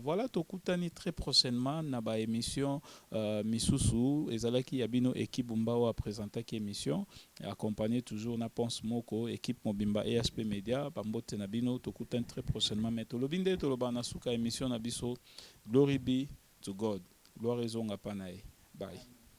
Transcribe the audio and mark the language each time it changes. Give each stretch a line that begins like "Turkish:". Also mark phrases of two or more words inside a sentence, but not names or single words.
Lingala: Voilà tokutani
French: très prochainement
Lingala: na ba émission misusu ezalaki ya bino
French: équipe Bumbao a présenté
Lingala: ki émission
French: accompagné toujours
Lingala: na Ponce moko équipe mobimba EHP Media bambote na bino tokutani
French: très prochainement mais
Lingala: tolobi nde toloba na suka émission na biso.
English: Glory be to God.
Lingala: Gloire ezonga pa na ye. Bye.